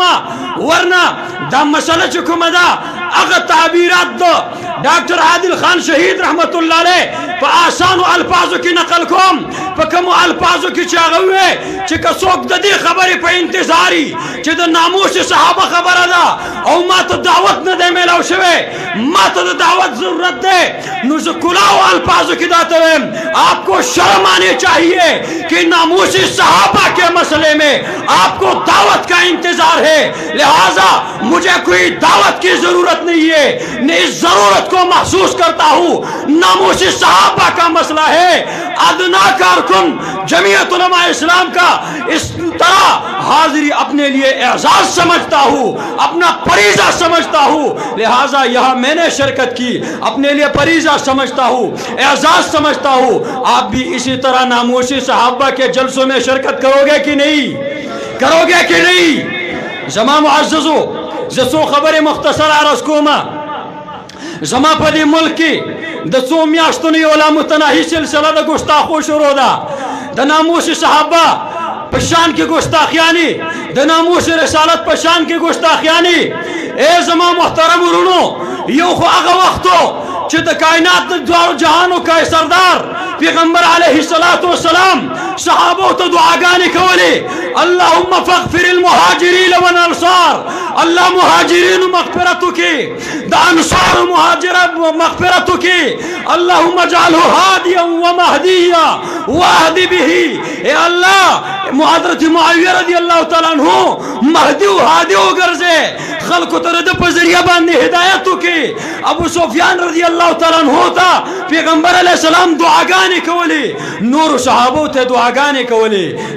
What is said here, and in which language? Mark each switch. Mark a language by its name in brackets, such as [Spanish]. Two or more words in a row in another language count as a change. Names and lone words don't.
[Pashto] ورنه دا مسله چې کومه ده هغه تعبیرات ده ډاکټر عادل خان شهید رحمت الله علیه په آسانو الفاظو کې نقل کوم، په کومو الفاظو کې چې هغه ووایي چې که څوک د دې خبرې په انتظاري چې د ناموس صحابه خبره ده او ما ته دعوت نه دی میلاو شوی، ما ته د دعوت ضرورت دی، نو زه کلاو الفاظو کې دا ته وایم [Urdu] آپ کو شرم آنی چاہیے کہ ناموس صحابہ کے مسئلے میں آپ کو دعوت کا انتظار ہے. لہذا مجھے کوئی دعوت کی ضرورت نہیں ہے، میں اس ضرورت کو محسوس کرتا ہوں. ناموس صحابہ کا مسئلہ ہے، ادنا کارکن جمعیت علماء اسلام کا اس طرح حاضری اپنے لیے اعزاز سمجھتا ہوں، اپنا فریضہ سمجھتا ہوں. لہذا یہاں میں نے شرکت کی، اپنے لیے فریضہ سمجھتا ہوں، اعزاز سمجھتا ہوں. آپ بھی اسی طرح ناموسی صحابہ کے جلسوں میں شرکت کرو گے کہ نہیں؟ کرو گے کہ نہیں؟ [Pashto] زما معززو زسو خبر مختصر عرض کوما. زما په دې ملک کې د څو میاشتو نه یو لا متناهي سلسله د ګستاخو شروع ده. د ناموس صحابه په شان کې ګستاخیانی، د ناموس رسالت په شان کې ګستاخیانی. ای زما محترم ورونو، یو خو هغه وختو چې د کائنات د دوه جهانو کا سردار پیغمبر [Arabic] علیه الصلاۃ والسلام [Pashto] صحابو ته دعاګانې کولې، [Arabic] اللهم فاغفر المهاجرین والانصار، [Pashto] الله مهاجرین مغفرت وکړي، د انصار مهاجرت مغفرت وکړي. [Arabic] اللهم اجعله هادیا ومهدیا واهد به. [Pashto] اے الله حضرت معاویه [Arabic] رضی الله تعالی عنہ [Pashto] مهدی او هادی وګرځي، خلکو ته د په ذریعہ باندې هدایت وکړي. ابو سفیان [Arabic] رضی الله تعالی عنہ [Pashto] ته پیغمبر علیه السلام دعاګانې کولې، نور صحابو ته دعاګانې کولې.